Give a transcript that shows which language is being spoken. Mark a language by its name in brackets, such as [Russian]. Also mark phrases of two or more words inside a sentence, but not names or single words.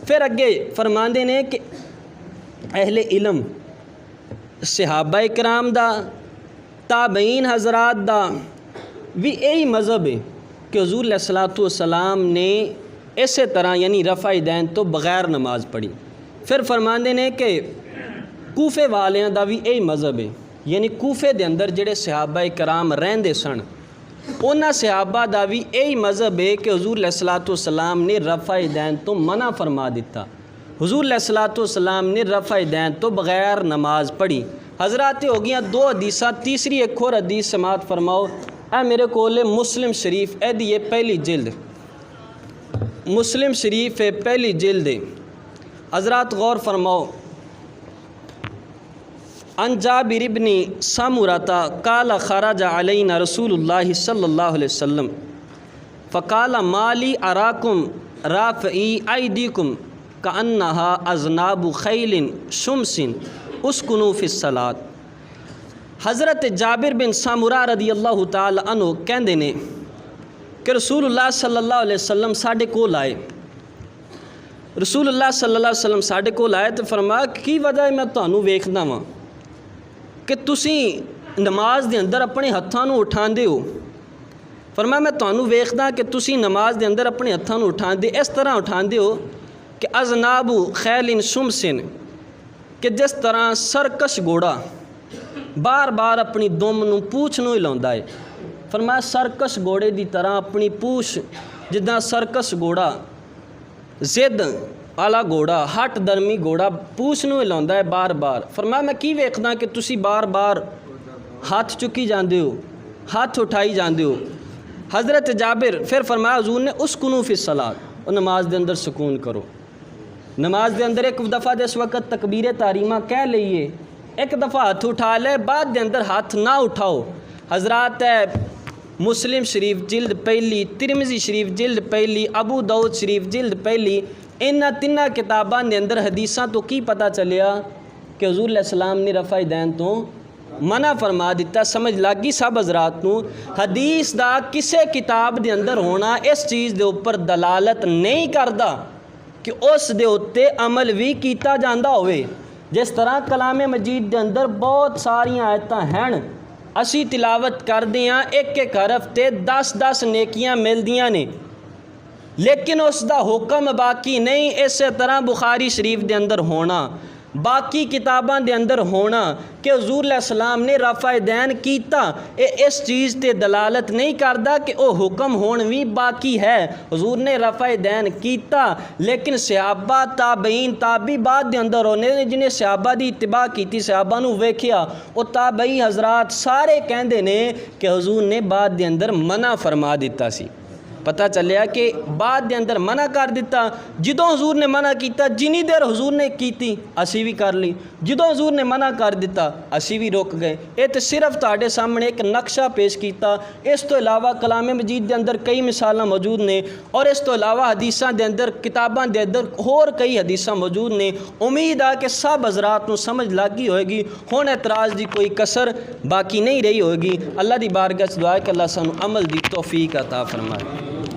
[Punjabi] پھر اگے فرماندے نے کہ اہل علم صحابہ کرام دا تابعین حضرات دا بھی یہی مذہب ہے کہ حضور [Arabic] علیہ الصلوۃ والسلام [Punjabi] نے اسی طرح یعنی رفع دین تو بغیر نماز پڑھی۔ پھر فرماندے نے کہ کوفے والیاں دا بھی یہی مذہب ہے، یعنی کوفے دے اندر جڑے صحابہ کرام رہندے سن انہاں صحابہ دا بھی یہی مذہب ہے کہ حضور [Arabic] علیہ الصلوۃ والسلام [Punjabi] نے رفع دین تو منع فرما دیتا۔ حضور [Arabic] علیہ الصلوۃ والسلام [Punjabi] نے رفع دین تو بغیر نماز پڑھی۔ حضرات ہو گیا دو حدیثاں، تیسری ایک اور حدیث سماعت فرماؤ۔ اے میرے کول مسلم شریف اے دی پہلی جلد، مسلم شریف ہے پہلی جلد ہے۔ حضرات غور فرماؤ۔ [Arabic] عن جابر بن سمرہ قال خرج علینا رسول اللہ صلی اللہ علیہ وسلم فقال ما لی اراکم رافعی ایدیکم کأنها اذناب خیل شمس اسکنوا فی الصلاۃ۔ [Punjabi] حضرت جابر بن سمرہ [Arabic] رضی اللہ تعالی عنہ [Punjabi] کہندے نے کہ رسول اللہ [Arabic] صلی اللہ علیہ وسلم [Punjabi] ساڈے کول آئے، رسول اللہ [Arabic] صلی اللہ علیہ وسلم [Punjabi] ساڈے کول آئے تو فرمایا کی وجہ ہے میں تانوں ویکھدا واں کہ تسی نماز دے اندر اپنے ہتھاں نوں اٹھاندے ہو۔ فرمایا میں تانوں ویکھدا کہ تسی نماز دے اندر اپنے ہتھاں نوں اٹھاندے اس طرح اٹھاندے ہو کہ [Arabic] اذناب خیل شمسن، [Punjabi] کہ جس طرح سرکش گھوڑا بار بار اپنی دم نوں پوچھ نوں ہلاوندا ہے۔ فرمایا سرکش گھوڑے دی طرح اپنی پوچھ جداں سرکش گھوڑا زد والا گھوڑا ہٹ درمی گھوڑا پوچھ نوں ہلاوندا ہے بار بار۔ فرمایا میں کی ویکھدا کہ تسی بار بار ہاتھ چکی جاندے ہو، ہاتھ اٹھائی جاندے ہو۔ حضرت جابر پھر فرمایا حضور نے [Arabic] اسکنوا فی الصلاۃ، [Punjabi] اور نماز دے اندر سکون کرو۔ نماز دے اندر ایک دفعہ جس وقت تکبیر تحریمہ کہہ لئیے ایک دفعہ ہاتھ اٹھا لے، بعد دے اندر ہاتھ نہ اٹھاؤ۔ حضرات مسلم شریف جلد پہلی، ترمذی شریف جلد پہلی، ابو داؤد شریف جلد پہلی، انہاں تیناں کتاباں دے اندر حدیثاں تو کی پتہ چلیا کہ حضور [Arabic] علیہ السلام [Punjabi] نے رفع دین تو منع فرما دیتا۔ سمجھ لگی سب حضرات نوں؟ حدیث دا کسے کتاب دے اندر ہونا اس چیز دے اوپر دلالت نہیں کردا کہ اس دے اتے عمل بھی کیتا جاندا ہوئے۔ جس طرح کلام مجید دے اندر بہت ساری آیتاں ہیں، اسی تلاوت کردے ہاں ایک ایک حرف تے 10 نیکیاں ملدیاں نے، لیکن اس دا حکم باقی نہیں۔ اسی طرح بخاری شریف دے اندر ہونا، باقی کتاباں دے اندر ہونا کہ حضور [Arabic] علیہ السلام [Punjabi] نے رفع دین کیتا، اس چیز تے دلالت نہیں کردا کہ او حکم ہون بھی باقی ہے۔ حضور نے رفع دین کیتا، لیکن صحابہ تابعین تابعی بعد دے اندر ہونے جنہیں صحابہ دی اتباع کیتی، صحابہ نو ویکھیا، او تابعی حضرات سارے کہندے نے کہ حضور نے بعد دے اندر منع فرما دیتا سی۔ پتہ چلیا کہ بعد دے اندر منع کر دیتا۔ جدوں حضور نے منع کیتا جنی دیر حضور نے کیتی اسی بھی کر لی، جدوں حضور نے منع کر دیتا اسی بھی رک گئے۔ یہ تو صرف تہاڈے سامنے ایک نقشہ پیش کیتا، اس تو علاوہ کلام مجید دے اندر کئی مثالاں موجود نے، اور اس تو علاوہ حدیثاں دے اندر کتاباں دے اندر اور کئی حدیثاں موجود نے۔ امید ہے کہ سب حضرات نوں سمجھ لگ گئی ہوئے گی، ہن اعتراض دی کوئی کسر باقی نہیں رہی ہوئے گی۔ اللہ دی بارگاہ وچ دعا ہے کہ اللہ سانوں عمل دی توفیق عطا فرمائے۔